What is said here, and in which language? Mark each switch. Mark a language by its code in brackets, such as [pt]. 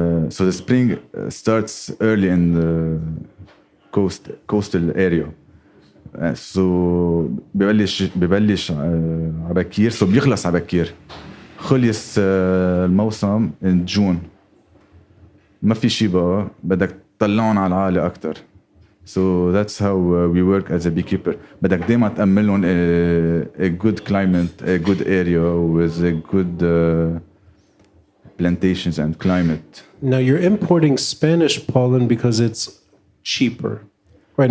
[en] So the spring starts early in the coastal area. So [ar] ببلش عبكير [en] so [ar] بيخلص عبكير. خلص الموسم [en] in June. [ar] ما في شي بقى بدك تطلعهم على العالي أكتر. [en] So that's how we work as a beekeeper. [ar] بدك دايما تأمن لهم [en] a good climate, a good area with a good plantations and climate. Now you're importing Spanish pollen because it's cheaper, right?